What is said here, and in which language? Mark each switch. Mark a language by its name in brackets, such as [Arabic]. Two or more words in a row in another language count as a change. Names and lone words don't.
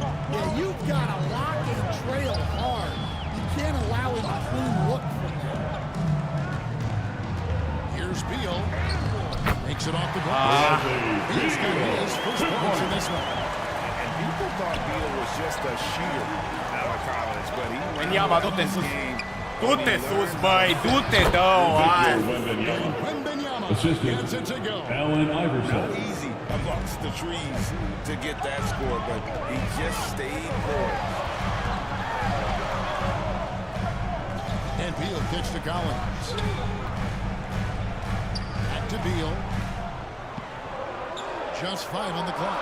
[English] Yeah, you've got to lock and trail hard. You can't allow him a clean look from there. Here's Beal. Makes it off the glass. He's got his first points in this one. And people thought Beal was just a shooter out of college, but he went Wembanyama, around [Romanian] du-te [English] this [Romanian] sus. [English] game. [Romanian] Du-te sus, băi, du-te, dă-o, hai. [English] Wembanyama. Wembanyama Assistant, gets it to go. Allen Iverson. Easy amongst the trees to get that score, but he just stayed poised. And Beal kicks to Collins. Back to Beal. Just 5 on the clock.